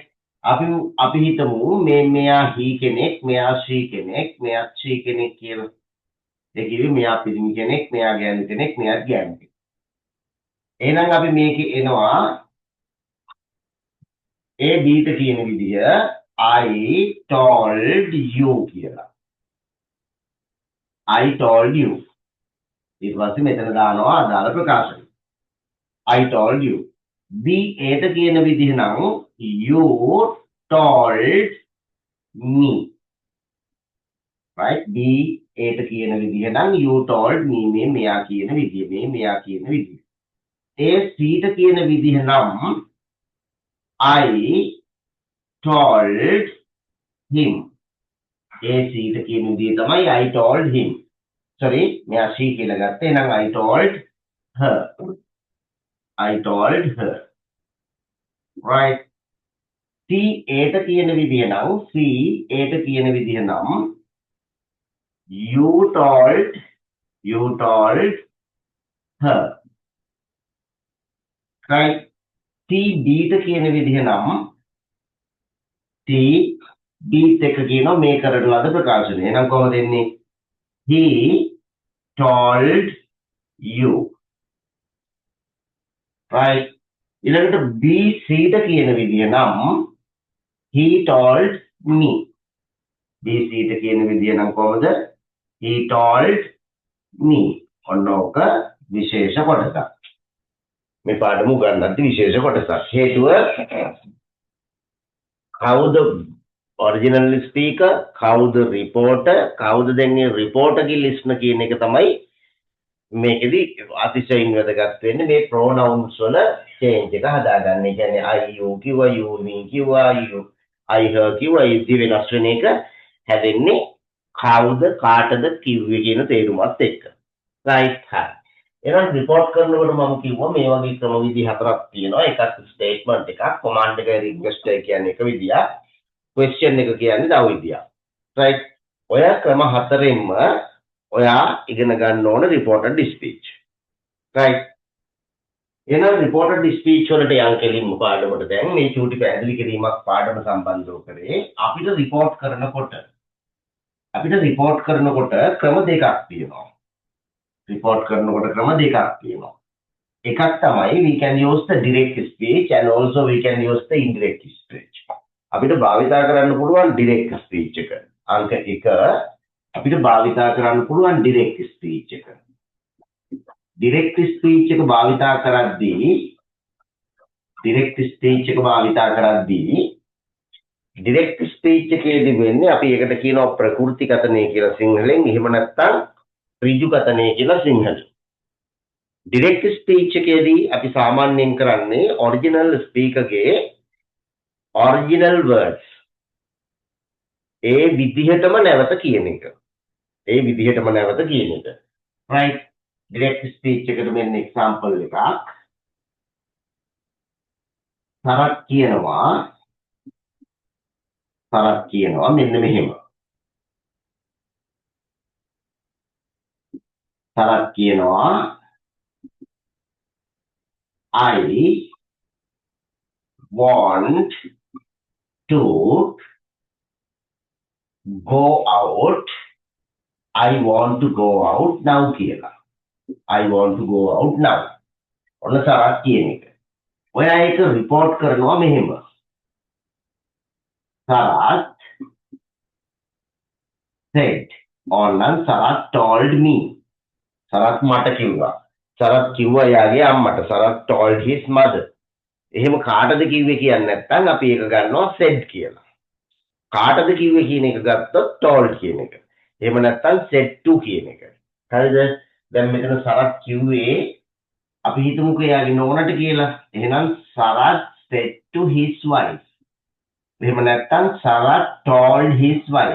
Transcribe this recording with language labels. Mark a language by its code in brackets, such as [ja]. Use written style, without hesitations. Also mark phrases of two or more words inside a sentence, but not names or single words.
[si] අපි හිතමු මෙයා හි කෙනෙක්, මෙයා ෂී කෙනෙක්, මෙයා ෂී කෙනෙක් කියලා. ඒ කිව්වේ මෙයා පිරිමි කෙනෙක්, මෙයා ගෑනු කෙනෙක්, මෙයා ගෑනු කෙනෙක්. එහෙනම් අපි මේකේ එනවා A Bට කියන විදිය [en] I told you [si] කියලා. [en] I told you. [si] ඊට පස්සේ මෙතන දානවා අදාළ ප්‍රකාශන. [en] I told you. [si] B Aට කියන විදිහ නම් [en] you told me. [si] right? B Aට කියන විදිහ නම් [en] you told me [si] මේ මෙයා කියන විදිය, මේ මෙයා කියන විදිය. A Cට කියන විදිහ නම් [en] I told him. [si] A Cට කියන විදිය තමයි [en] I told him. [si] sorry මෙයා she කියලා ගත්තේ. එහෙනම් [en] I told her. I told her. right? [si] C Aට කියන විදිය නම් C Aට කියන විදිය නම් [en] you told her. right? [si] T Bට කියන විදිහ නම් T Bත් එක්ක කියනවා මේ කරන ලද ප්‍රකාශනය. එහෙනම් කොහොමද එන්නේ? [en] He told you. right? [si] ඊළඟට B Cට කියන විදිහ නම් [en] he told me. [si] B Cට කියන විදිහ නම් කොහොමද? [en] he told me. [si] ඔන්න ඕක විශේෂ කොටසක්. මේ පාඩම උගන්වද්දී විශේෂ කොටසක්. හේතුව කවුද [en] original speaker, [si] කවුද රිපෝටර්, කවුද දැන් මේ රිපෝටර්ගේ ලිස්නර් කියන එක තමයි මේකෙදි අතිශයින් වැදගත් වෙන්නේ. මේ ප්‍රොනවුන්ස් වල චේන්ජ් එක හදාගන්න. ඒ කියන්නේ [en] I you [si] කිව්වා, [en] you me [si] කිව්වා, [en] you I her [si] කිව්වා. ඒ වෙනස් වෙන එක හැදෙන්නේ කවුද කාටද කිව්වේ කියන තේරුමත් එක්ක. right? හරි. එහෙනම් රිපෝට් කරනකොට මම කිව්වා මේ වගේ ක්‍රම විදි හතරක් තියෙනවා. එකක් ස්ටේට්මන්ට් එකක්, කොමාන්ඩ් එක රික්වෙස්ට් එක කියන්නේ එක විදියක්, ක්වෙස්චන් එක කියන්නේ තව විදියක්. [en] right? [si] ඔය ක්‍රම හතරෙන්ම ඔයා ඉගෙන ගන්න ඕන [en] reported speech. right? [si] එහෙනම් [en] reported speech [si] වලට යන් කෙලින්ම පාඩමට දැන් මේ චූටි පැහැදිලි කිරීමක් පාඩම සම්බන්ධව කරේ. අපිට රිපෝට් කරනකොට ක්‍රම දෙකක් තියෙනවා. report කරනකොට ක්‍රම දෙකක් තියෙනවා. එකක් තමයි [en] we can use the direct speech and also we can use the indirect speech. [si] අපිට භාවිතා කරන්න පුළුවන් [en] direct speech [si] එක. අංක 1 අපිට භාවිතා කරන්න පුළුවන් [en] direct speech [si] එක. [en] direct speech [si] එක භාවිතා කරද්දී [en] direct speech [si] එකේදී වෙන්නේ අපි ඒකට කියනවා ප්‍රකෘතිගතනය කියලා සිංහලෙන්. එහෙම නැත්නම් ඍජුගතනය කියලා සිංහලෙන්. [en] direct speech [si] එකේදී අපි සාමාන්‍යයෙන් කරන්නේ [en] original speaker's original words [si] ඒ විදිහටම නැවත කියන එක. [en] right? direct speech [si] එකට මෙන්න එක්සැම්පල් එකක්. තරක් කියනවා මෙන්න මෙහෙම. තරක් කියනවා [en] I want to go out. I want to go out now කියලා. I want to go out now. [si] ඔන්න සරත් කියන එක. ඔයා ඒක report කරනවා මෙහෙම. සරත් said. [en] ඕනනම් සරත් told me. [si] සරත් මට කිව්වා. සරත් කිව්වා යාගේ අම්මට. සරත් [en] told his mother. [si] එහෙම කාටද කිව්වේ කියන්නේ නැත්නම් අපි ඒක ගන්නවා said කියලා. කාටද කිව්වේ කියන එක ගත්තොත් told කියන එක. එහෙම නැත්නම් [en] said to [si] කියන එක. හරිද? දැන් මෙතන සරත් කිව්වේ අපි හිතමුකෝ එයාගේ නෝනට කියලා. [en] එහෙනම් සරත් said to his wife. [si] එහෙම නැත්නම් [en] සරත් told his wife.